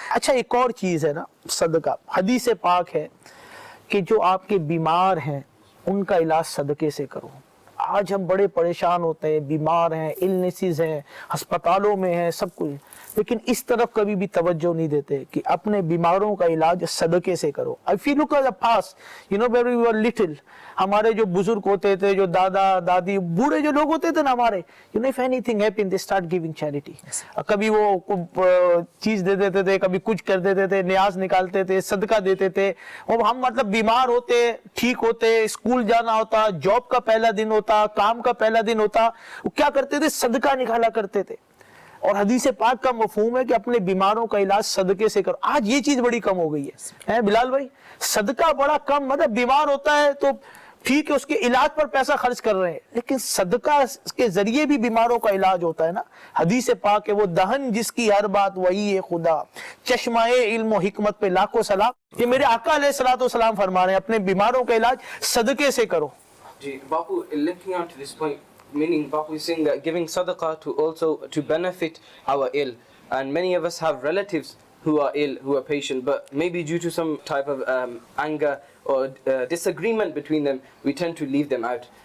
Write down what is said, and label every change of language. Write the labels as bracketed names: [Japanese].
[Urdu] اچھا ایک اور چیز ہے نا صدقہ, حدیث پاک ہے کہ جو آپ کے بیمار ہیں ان کا علاج صدقے سے کرو. آج ہم بڑے پریشان ہوتے ہیں, بیمار ہیں, النیسز ہیں, ہسپتالوں میں ہیں, سب کچھ, لیکن اس طرف کبھی بھی توجہ نہیں دیتے کہ اپنے بیماروں کا علاج صدقے سے کرو. [English] If you look at the past, you know, when we were little, [Urdu] ہمارے جو بزرگ ہوتے تھے, جو دادا دادی بوڑھے جو لوگ ہوتے تھے نا ہمارے, [English] you know, if anything happened, they start giving charity. [Urdu] کبھی وہ چیز دے دیتے تھے, کبھی کچھ کر دیتے تھے, نیاز نکالتے تھے, صدقہ دیتے تھے. اور ہم مطلب بیمار ہوتے, ٹھیک ہوتے, اسکول جانا ہوتا, جاب کا پہلا دن ہوتا, کام کا پہلا دن ہوتا, وہ کیا کرتے تھے, صدقہ نکالا کرتے تھے. اور حدیث پاک کا مفہوم ہے کہ اپنے بیماروں کا علاج صدقے سے کرو. آج یہ چیز بڑی کم ہو گئی ہے بلال بھائی, صدقہ بڑا کم, مطلب بیمار ہوتا ہے تو ٹھیک ہے اس کے علاج پر پیسہ خرچ کر رہے ہیں, لیکن صدقہ کے ذریعے بھی بیماروں کا علاج ہوتا ہے نا. حدیث پاک ہے وہ دہن جس کی ہر بات وہی ہے خدا, چشمہ علم و حکمت پہ لاکھوں سلام. یہ میرے آقا علیہ الصلوۃ والسلام فرما رہے ہیں اپنے بیماروں کا علاج صدقے سے کرو. [English] جی Bapu, linking on to this point, meaning Bapu is saying that giving sadaqah to benefit our ill, and many of us have relatives who are ill, who are patient, but maybe due to some type of anger or disagreement between them, we tend to leave them out.